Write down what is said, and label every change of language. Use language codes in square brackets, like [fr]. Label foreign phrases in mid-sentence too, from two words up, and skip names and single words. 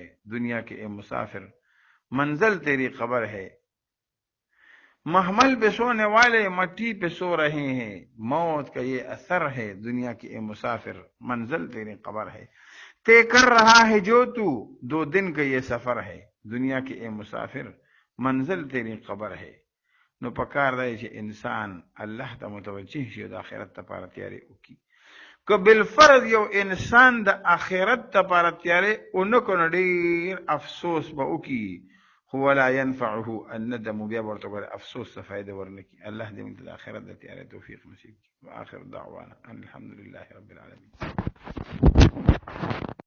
[ur] دنیا کے اے مسافر منزل تیری قبر ہے، محمل پہ سونے والے مٹی پہ سو رہے ہیں، موت کا یہ اثر ہے. دنیا کے اے مسافر منزل تیری قبر ہے، طے کر رہا ہے جو تو 2 دن کا یہ سفر ہے. دنیا کے اے مسافر منزل تیری قبر ہے. [ps] نو پکار دی چې انسان الله ته متوجه شي او د آخرت لپاره تیاری وکړي. که بالفرض یو انسان د آخرت لپاره تیاری ونه کړو نو ډېر افسوس به وکړي، خو [ar] ولا ينفعه الندم، [ps] بیا به ورته ګوره افسوس څه فایده ورنه کړي. الله دې موږ ته د آخرت د تیاری توفیق نصیب کړي. [ar] وآخر دعوانا ان الحمد لله رب العالمین.